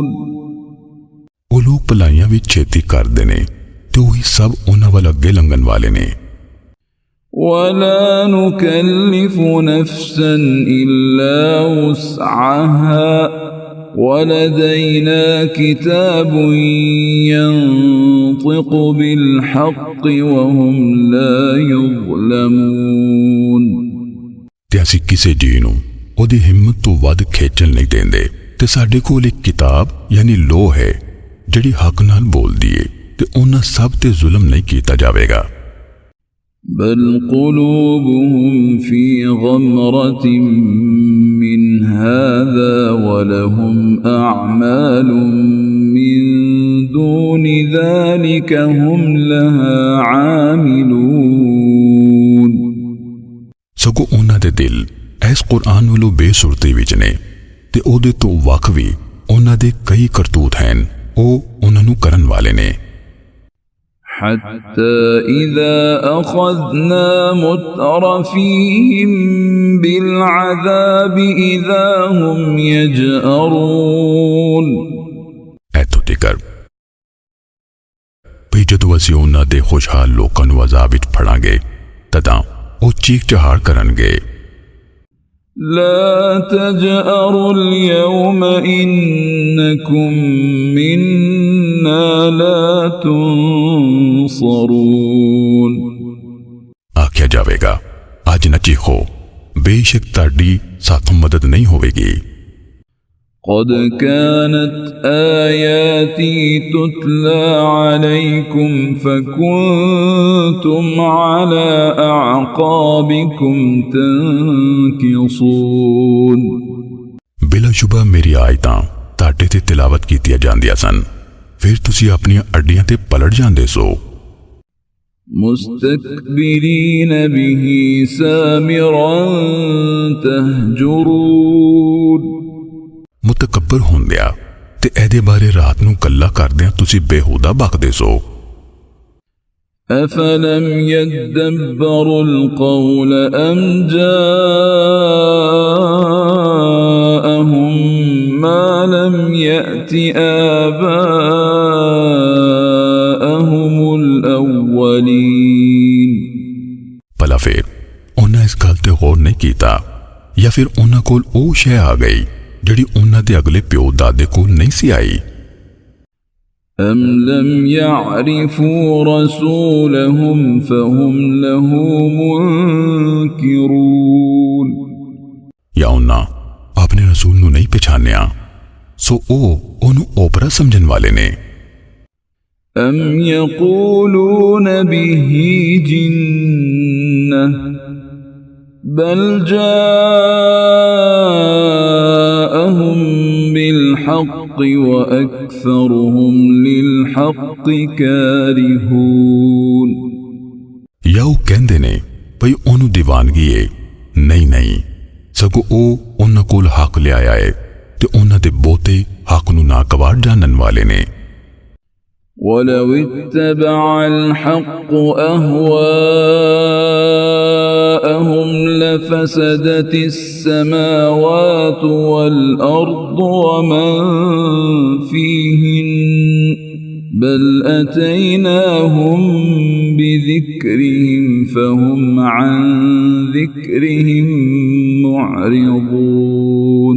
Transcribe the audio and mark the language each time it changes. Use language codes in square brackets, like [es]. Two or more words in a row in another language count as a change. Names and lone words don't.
[pa] ਵੋ ਲੋਗ ਭਲਾਈਆਂ ਭੀ ਛੇਤੀ ਕਰਦੇ ਨੇ ਤੇ ਵਹੀ ਸਬ ਉਨ੍ਹਾਂ ਵਲ ਅੱਗੇ ਲੰਘਣ ਵਾਲੇ ਨੇ। [ar] ولا نكلف نفسا إلا وسعها ولدينا كتاب ينطق بالحق وهم لا يظلمون. [pa] ਤੇ ਅਸੀ ਕਿਸੇ ਜੀ ਨੂੰ ਓਦੀ ਹਿੰਮਤ ਤੋ ਵੱਧ ਖੇਚਣ ਨਹੀਂ ਦੇਂਦੇ ਤੇ ਸਾਡੇ ਕੋਲ ਇੱਕ ਕਿਤਾਬ ਯਾਨੀ ਲੋ ਹੈ ਜਿਹੜੀ ਹੱਕ ਨਾਲ ਬੋਲਦੀ ਹੈ ਤੇ ਉਨ੍ਹਾਂ ਸਬ ਤੇ ਜ਼ੁਲਮ ਨਹੀਂ ਕੀਤਾ ਜਾਵੇਗਾ। [ar] بل قلوبهم في غمرة من هذا و لهم أعمال من دون ذلك هم لها عاملون [pa] ਸਗੋਂ ਉਹਨਾਂ ਦੇ ਦਿਲ ਇਸ ਕੁਰਾਨ ਵੱਲੋਂ ਬੇਸੁਰਤੀ ਵਿੱਚ ਨੇ ਤੇ ਉਹਦੇ ਤੋਂ ਵੱਖ ਵੀ ਉਹਨਾਂ ਦੇ ਕਈ ਕਰਤੂਤ ਹਨ ਉਹ ਉਹਨਾਂ ਨੂੰ ਕਰਨ ਵਾਲੇ ਨੇ [ar] حتى إذا أخذنا مترفيهم بالعذاب إذا هم يجأرون [pa] ਇੱਥੋਂ ਤੱਕ ਵੀ ਜਦੋਂ ਅਸੀਂ ਉਹਨਾਂ ਦੇ ਖੁਸ਼ਹਾਲ ਲੋਕਾਂ ਨੂੰ ਅਜ਼ਾਬ ਵਿੱਚ ਫੜਾਂਗੇ ਤਦਾਂ ਉਹ ਚੀਖ ਚਹਾੜ ਕਰਨਗੇ [ar] لا تجأروا اليوم إنكم منا لا تنصرون [pa] ਆਖਿਆ ਜਾਵੇਗਾ ਅੱਜ ਨਾ ਚੀਖੋ ਬੇਸ਼ੱਕ ਤੁਹਾਡੀ ਸਾਥੋਂ ਮਦਦ ਨਹੀਂ ਹੋਵੇਗੀ [ar] قد كانت آياتي تتلى عليكم فكنتم على أعقابكم تنكصون [pa] ਬਿਲਾਸ਼ੁਬਾ ਮੇਰੀ ਆਇਤਾਂ ਤੁਹਾਡੇ ਤੇ ਤਿਲਾਵਤ ਕੀਤੀਆਂ ਜਾਂਦੀਆਂ ਸਨ ਫਿਰ ਤੁਸੀਂ ਆਪਣੀਆਂ ਅੱਡੀਆਂ ਤੇ ਪਲਟ ਜਾਂਦੇ ਸੋ [ar] مستكبرين به سامرا تهجرون [pa] ਮੁਤਕੱਬਰ ਹੁੰਦਿਆ ਤੇ ਇਹਦੇ ਬਾਰੇ ਰਾਤ ਨੂੰ ਕੱਲਾ ਕਰਦਿਆਂ ਤੁਸੀਂ ਬੇਹੂਦਾ ਬਕਦੇ ਸੋ [ar] أفلم يدبروا القول أم جاءهم ما لم يأت آباءهم الأولين [pa] ਭਲਾ ਫਿਰ ਉਹਨਾਂ ਇਸ ਗੱਲ ਤੇ ਗੌਰ ਨਹੀਂ ਕੀਤਾ ਜਾਂ ਫਿਰ ਉਹਨਾਂ ਕੋਲ ਉਹ ਸ਼ੈ ਆ ਗਈ ਜਿਹੜੀ ਉਹਨਾਂ ਦੇ ਅਗਲੇ ਪਿਓ ਦਾਦੇ ਕੋਲ ਨਹੀਂ ਸੀ ਆਈ [ar] أم لم يعرفوا رسولهم فهم له منكرون [pa] ਜਾਂ ਉਹਨਾਂ ਆਪਣੇ ਰਸੂਲ ਨੂੰ ਨਹੀਂ ਪਛਾਣਿਆ ਸੋ ਉਹ ਉਹਨੂੰ ਓਪਰਾ ਸਮਝਣ ਵਾਲੇ ਨੇ [ar] أم يقولون به جنة بل جاءهم بالحق وأكثرهم للحق كارهون [pa] ਜਾਂ ਉਹ ਕਹਿੰਦੇ ਨੇ ਭਈ ਉਹਨੂੰ ਦੀਵਾਨਗੀ ਏ ਨਹੀਂ ਸਗੋਂ ਉਹ ਉਹਨਾਂ ਕੋਲ ਹੱਕ ਲਿਆਇਆ ਏ ਤੇ ਉਹਨਾਂ ਦੇ ਬਹੁਤੇ ਹੱਕ ਨੂੰ ਨਾਗਵਾਰ ਜਾਣਨ ਵਾਲੇ ਨੇ [ar] ولو اتبع الحق أهواءهم لفسدت السماوات والأرض ومن فيهن بل أتيناهم بذكرهم فهم عن ذكرهم معرضون